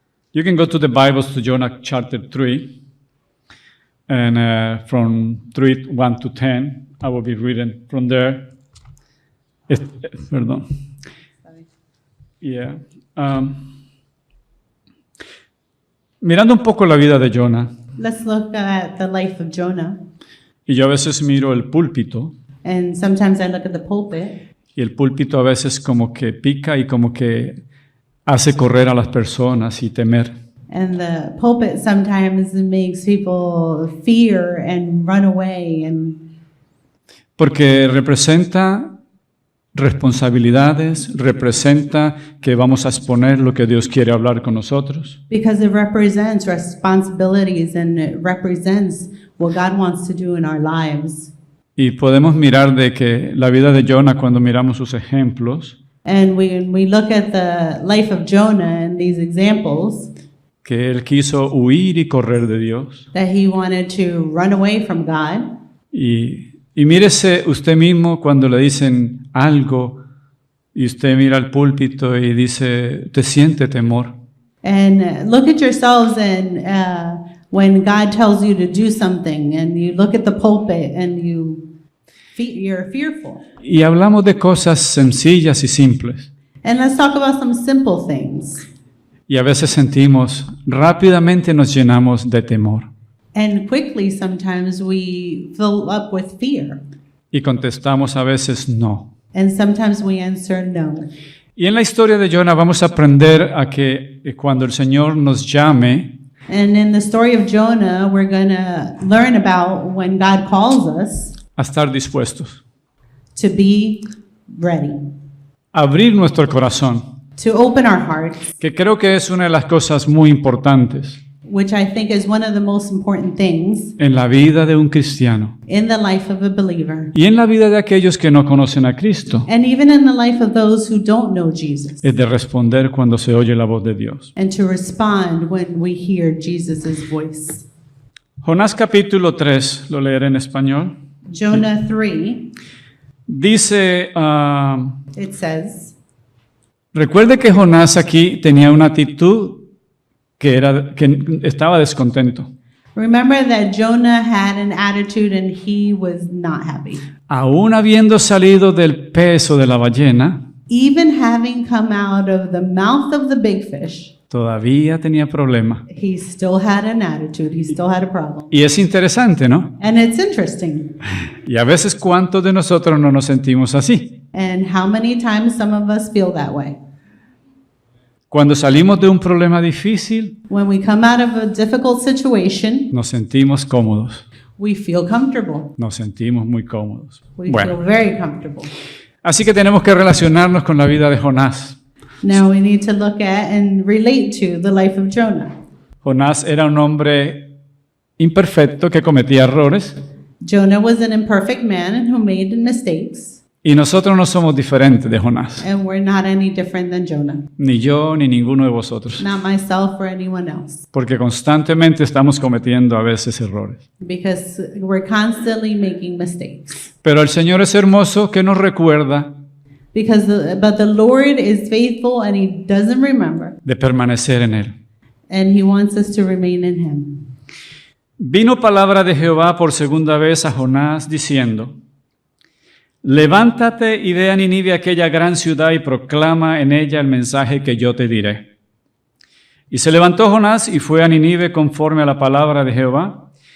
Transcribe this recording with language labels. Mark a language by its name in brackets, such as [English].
[English] You can go to the Bibles to Jonah chapter 3, and from 1 to 10, I will be reading from there. [Spanish] Perdón. Yeah. Mirando un poco la vida de Jonah. [English] Let's look at the life of Jonah. [Spanish] Y yo a veces miro el púlpito. [English] And sometimes I look at the pulpit. [Spanish] Y el púlpito a veces como que pica y como que hace correr a las personas y temer. [English] And the pulpit sometimes makes people fear and run away. [Spanish] Porque representa responsabilidades, representa que vamos a exponer lo que Dios quiere hablar con nosotros. [English] Because it represents responsibilities and it represents what God wants to do in our lives. [Spanish] Y podemos mirar de que la vida de Jonah, cuando miramos sus ejemplos, [English] and we look at the life of Jonah and these examples, [Spanish] que él quiso huir y correr de Dios. [English] That he wanted to run away from God. [Spanish] Y mírese usted mismo cuando le dicen algo y usted mira al púlpito y dice, te siente temor. [English] And look at yourselves, and when God tells you to do something and you look at the pulpit and you're fearful. [Spanish] Y hablamos de cosas sencillas y simples. [English] And let's talk about some simple things. [Spanish] Y a veces sentimos, rápidamente nos llenamos de temor. [English] And quickly sometimes we fill up with fear. [Spanish] Y contestamos a veces no. [English] And sometimes we answer no. [Spanish] Y en la historia de Jonah vamos a aprender a que cuando el Señor nos llame, [English] and in the story of Jonah, we're going to learn about when God calls us [Spanish] a estar dispuestos, [English] to be ready, [Spanish] abrir nuestro corazón, [English] to open our hearts, [Spanish] que creo que es una de las cosas muy importantes, [English] which I think is one of the most important things [Spanish] en la vida de un cristiano [English] in the life of a believer, [Spanish] y en la vida de aquellos que no conocen a Cristo, [English] and even in the life of those who don't know Jesus, [Spanish] es de responder cuando se oye la voz de Dios. [English] and to respond when we hear Jesus' voice. [Spanish] Jonás capítulo 3, lo leeré en español. [English] Jonah 3, [Spanish] dice, [English] it says, [Spanish] recuerde que Jonás aquí tenía una actitud que estaba descontento. [English] remember that Jonah had an attitude and he was not happy. [Spanish] Aún habiendo salido del peso de la ballena, [English] Even having come out of the mouth of the big fish, [Spanish] todavía tenía problema. [English] he still had an attitude, he still had a problem. [Spanish] Y es interesante, ¿no? [English] And it's interesting. [Spanish] Y a veces, ¿cuántos de nosotros no nos sentimos así? [English] And how many times some of us feel that way? [Spanish] Cuando salimos de un problema difícil, [English] When we come out of a difficult situation, [Spanish] nos sentimos cómodos. [English] we feel comfortable. [Spanish] Nos sentimos muy cómodos. [English] We [Spanish] Bueno, [English] feel very comfortable. [Spanish] así que tenemos que relacionarnos con la vida de Jonás. [English] Now we need to look at and relate to the life of Jonah. [Spanish] Jonás era un hombre imperfecto que cometía errores. [English] Jonah was an imperfect man who made mistakes. [Spanish] Y nosotros no somos diferentes de Jonás, [English] And we're not any different than Jonah. [Spanish] ni yo ni ninguno de vosotros, [English] Not myself or anyone else. [Spanish] porque constantemente estamos cometiendo a veces errores. [English] Because we're constantly making mistakes. [Spanish] Pero el Señor es hermoso que nos recuerda [English] But the Lord is faithful and He doesn't remember. [Spanish] de permanecer en Él. [English] And He wants us to remain in Him. [Spanish] Vino palabra de Jehová por segunda vez a Jonás diciendo: Levántate y ve a Nínive, aquella gran ciudad, y proclama en ella el mensaje que yo te diré. Y se levantó Jonás y fue a Nínive conforme a la palabra de Jehová.